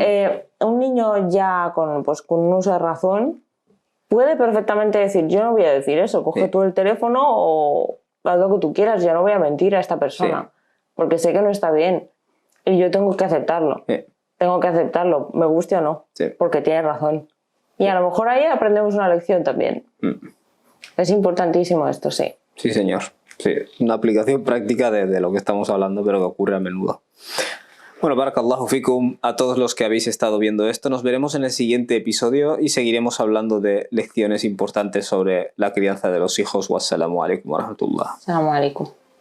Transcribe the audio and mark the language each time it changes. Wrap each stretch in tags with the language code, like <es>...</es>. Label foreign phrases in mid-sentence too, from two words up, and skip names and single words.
<es>Un niño ya con un uso de razón puede perfectamente decir, yo no voy a decir eso, coge tú el teléfono o haz lo que tú quieras, yo no voy a mentir a esta persona, porque sé que no está bien y yo tengo que aceptarlo. Tengo que aceptarlo, me guste o no, porque tiene razón. Y a lo mejor ahí aprendemos una lección también. Es importantísimo esto, sí. Sí, señor. Sí, una aplicación práctica de lo que estamos hablando, pero que ocurre a menudo. Bueno,</es> <ar>بارك الله فيكم</ar> <es>a todos los que habéis estado viendo esto. Nos veremos en el siguiente episodio y seguiremos hablando de lecciones importantes sobre la crianza de los hijos.</es> <ar>والسلام عليكم ورحمة الله. السلام عليكم.</ar>